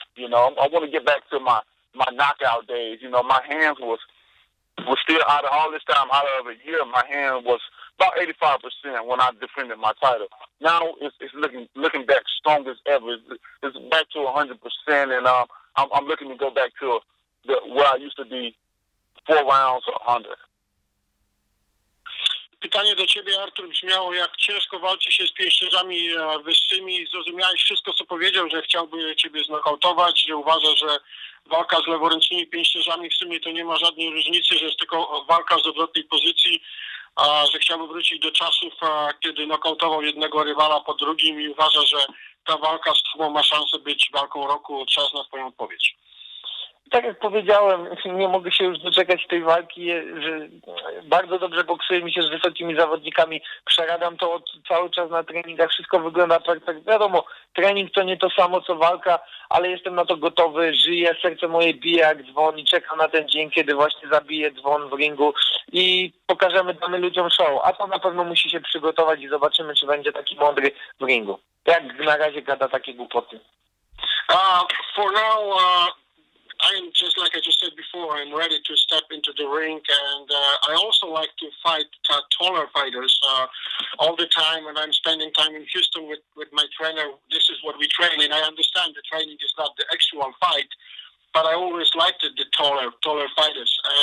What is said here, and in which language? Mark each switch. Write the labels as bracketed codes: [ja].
[en] I want to get back to my knockout days. My hands was still out of all this time, out of a year. My hand was about 85% when I defended my title. Now it's looking back strong as ever. It's back to 100%, and I'm looking to go back to where I used to be 4 rounds or 100. [pl] Pytanie do Ciebie, Artur, brzmiało, jak ciężko walczy się z pięściarzami wyższymi. Zrozumiałeś wszystko, co powiedział, że chciałby Ciebie znokautować, że uważa, że walka z leworęcznymi pięściarzami w sumie to nie ma żadnej różnicy, że jest tylko walka z odwrotnej pozycji, że chciałby wrócić do czasów, kiedy nokautował jednego rywala po drugim, i uważa, że ta walka z Tobą ma szansę być walką roku. Czas na Twoją odpowiedź. tak jak powiedziałem, nie mogę się już doczekać tej walki, że bardzo dobrze boksuję mi się z wysokimi zawodnikami, przeradam to cały czas na treningach, wszystko wygląda tak, wiadomo, trening to nie to samo co walka, ale jestem na to gotowy, żyję, serce moje bije jak dzwon i czekam na ten dzień, kiedy właśnie zabiję dzwon w ringu i damy ludziom show, a to na pewno musi się przygotować i zobaczymy, czy będzie taki mądry w ringu. Jak na razie gada takie głupoty. [en] For now, I'm just like I just said before. I'm ready to step into the ring, and I also like to fight taller fighters all the time. And I'm spending time in Houston with my trainer. This is what we train, and I understand the training is not the actual fight, but I always liked the taller fighters.